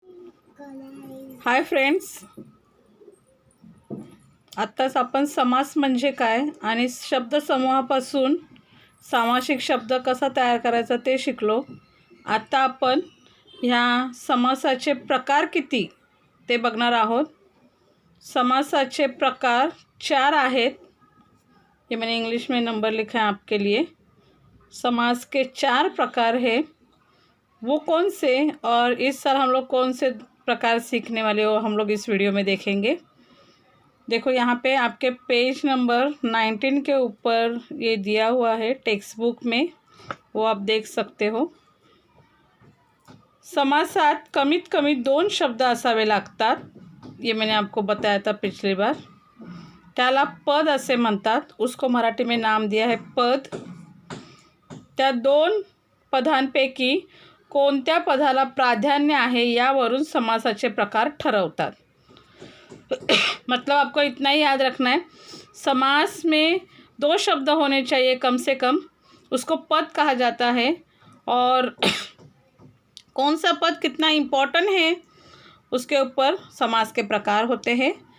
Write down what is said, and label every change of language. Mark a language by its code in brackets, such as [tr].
[mr] Hi friends, आत्ताच आपण समास म्हणजे काय आणि शब्दसमूहापासून सामासिक शब्द कसा तयार करायचा ते शिकलो. आता आपण ह्या समासाचे प्रकार किती ते बघणार आहोत. समासाचे प्रकार 4 आहेत. [hi] ये मैंने इंग्लिश में नंबर लिखा है आपके लिए. समास के 4 प्रकार हैं. वो कौन से और इस साल हम लोग कौन से प्रकार सीखने वाले हो हम लोग इस वीडियो में देखेंगे. देखो यहाँ पे आपके पेज नंबर 19 के ऊपर ये दिया हुआ है टेक्स्ट बुक में, वो आप देख सकते हो. [mr] समासात कमीत कमी 2 शब्द असावे लागतात. [hi] ये मैंने आपको बताया था पिछली बार. [mr] त्याला पद असे म्हणतात. [hi] उसको मराठी में नाम दिया है पद. [mr] त्या 2 पदांपैकी कोणत्या पदाला प्राधान्य आहे यावरून समासाचे प्रकार ठरवतात. [hi] मतलब आपको इतना ही याद रखना है, समास में 2 शब्द होने चाहिए कम से कम, उसको पद कहा जाता है. और कौन सा पद कितना इम्पोर्टेंट है उसके ऊपर समास के प्रकार होते हैं.